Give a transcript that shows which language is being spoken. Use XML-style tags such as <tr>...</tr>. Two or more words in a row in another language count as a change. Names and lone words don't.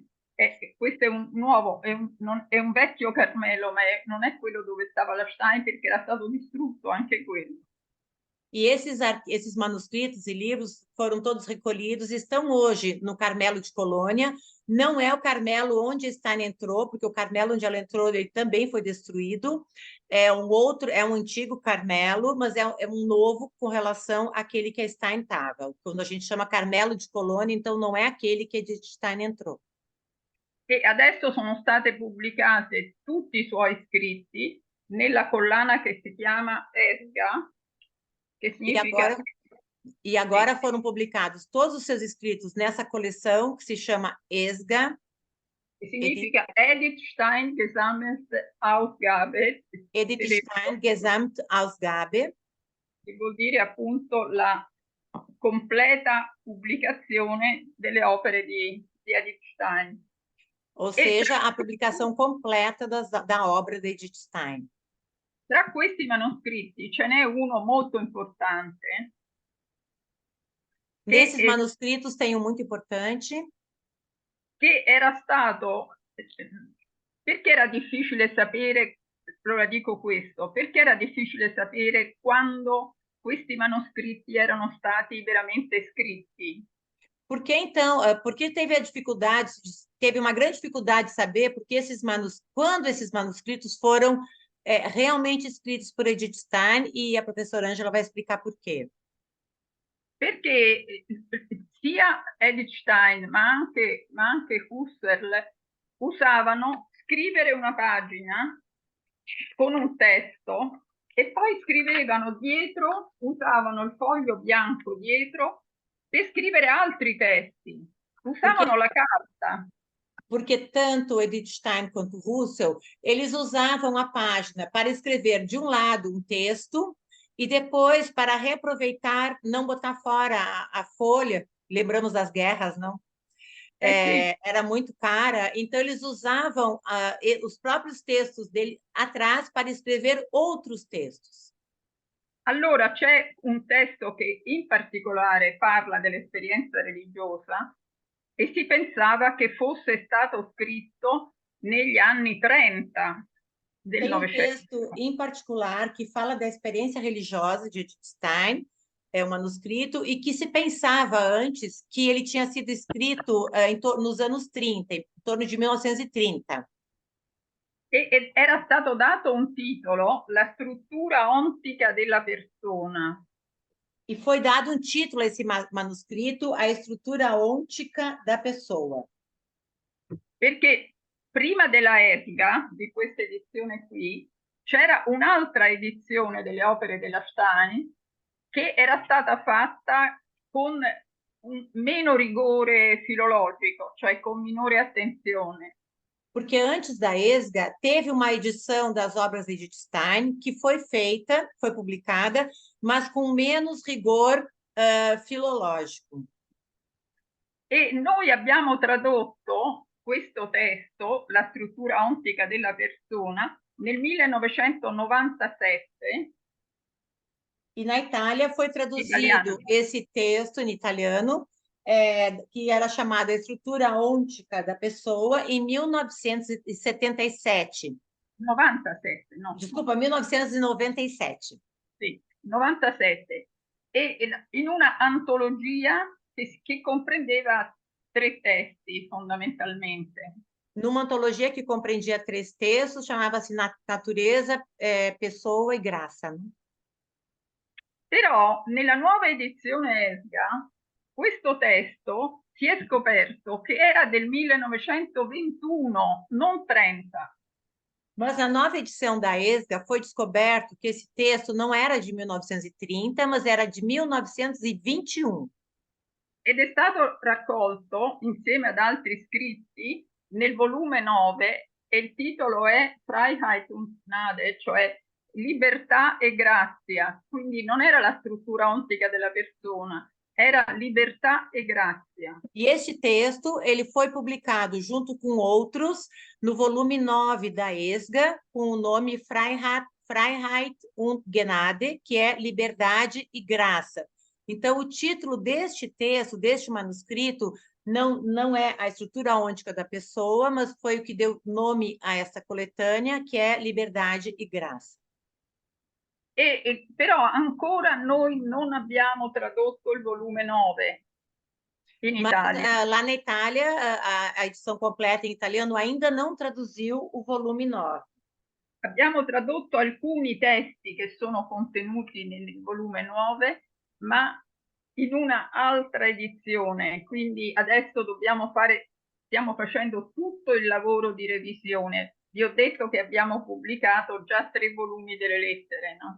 <it>Questo è un nuovo, è un vecchio Carmelo, ma non è quello dove stava la Stein perché era stato distrutto anche quello.</it> <pt>E esses manuscritos e livros foram todos recolhidos, estão hoje no Carmelo de Colônia. Não é o Carmelo onde Stein entrou, porque o Carmelo onde ela entrou ele também foi destruído. É um antigo Carmelo, mas é um novo com relação àquele que a Stein estava. Quando a gente chama Carmelo de Colônia, então não é aquele que Edith Stein entrou.</pt> <it>E adesso sono state pubblicate tutti i suoi scritti nella collana che si chiama Esga,</it> <pt>que significa... E agora foram publicados todos os seus escritos nessa coleção que se chama ESGA. Que significa Edith Stein Gesamtausgabe. Edith Stein Gesamtausgabe.</pt> <it>Che vuol dire appunto la completa pubblicazione delle opere di Edith Stein.</it> <pt>Ou seja, a publicação completa da obra de Edith Stein.</pt> <it>Tra questi manoscritti ce n'è uno molto importante.</it> <pt>Nesses manuscritos tem um muito importante.</pt> <it>Che era stato... Perché era difficile sapere, allora dico questo, perché era difficile sapere quando questi manoscritti erano stati veramente scritti?</it> <pt>Porque então, porque teve uma grande dificuldade de saber quando esses manuscritos foram realmente escritos por Edith Stein, e a professora Ângela vai explicar por quê.</pt> <it>Perché sia Edith Stein ma anche Husserl usavano scrivere una pagina con un testo e poi scrivevano dietro, usavano il foglio bianco dietro per scrivere altri testi, usavano la carta.</it> <pt>Porque tanto Edith Stein quanto Husserl, eles usavam a página para escrever de um lado um texto e depois, para reaproveitar, não botar fora a folha, lembramos das guerras, não? Era muito cara, então eles usavam os próprios textos dele atrás para escrever outros textos.</pt> <it>Allora c'è un testo che in particolare parla dell'esperienza religiosa e si pensava che fosse stato scritto negli anni 30 del Novecento.</it> <pt>Tem texto em particular que fala da experiência religiosa de Edith Stein, é um manuscrito, e que se pensava antes que ele tinha sido escrito nos anos 30, em torno de 1930.</pt> <it>E era stato dato un titolo, La struttura ontica della persona.</it> <pt>E foi dado um título a esse manuscrito, A Estrutura Ôntica da Pessoa.</pt> <it>Perché prima della Esga, di questa edizione qui, c'era un'altra edizione delle opere della Stein che era stata fatta con un meno rigore filologico, cioè con minore attenzione.</it> <pt>porque antes da ESGA teve uma edição das obras de Edith Stein que foi feita, foi publicada, mas com menos rigor filológico.</pt> <it>E noi abbiamo tradotto questo testo, La struttura ontica della persona, nel 1997.</it> <pt>E na Itália foi traduzido Italiano. esse texto em italiano, que era chamado A Estrutura Ôntica da Pessoa, em 1977.</pt> <it>97, no.</it> <pt>Desculpa, 1997.</pt> <it>Sì, 97. E in una antologia che comprendeva 3 testi fondamentalmente.</it> <pt>Numa antologia que compreendia 3 textos, chamava-se Natureza, Pessoa e Graça.</pt> <it>Però nella nuova edizione ESGA questo testo si è scoperto che era del 1921, non 30.</it> <pt>Mas na nova edição da ESGA foi descoberto que esse texto não era de 1930, mas era de 1921.</pt> <it>Ed è stato raccolto insieme ad altri scritti nel volume 9 e il titolo è Freiheit und Gnade, cioè libertà e grazia. Quindi non era la struttura ontica della persona, era libertà e grazia.</it> <pt>E este texto ele foi publicado junto com outros no volume 9 da ESGA, com o nome Freiheit und Gnade, que é Liberdade e Graça. Então, o título deste texto, deste manuscrito, não é a estrutura ôntica da pessoa, mas foi o que deu nome a essa coletânea, que é Liberdade e Graça.</pt> <it>Però ancora noi non abbiamo tradotto il volume 9 in Italia.</it> <pt>Mas, lá na Itália, a edição completa em italiano ainda não traduziu o volume 9.</pt> <it>Abbiamo tradotto alcuni testi che sono contenuti nel volume 9, ma in una altra edizione, quindi adesso stiamo facendo tutto il lavoro di revisione. Vi ho detto che abbiamo pubblicato già 3 volumi delle lettere, no?</it>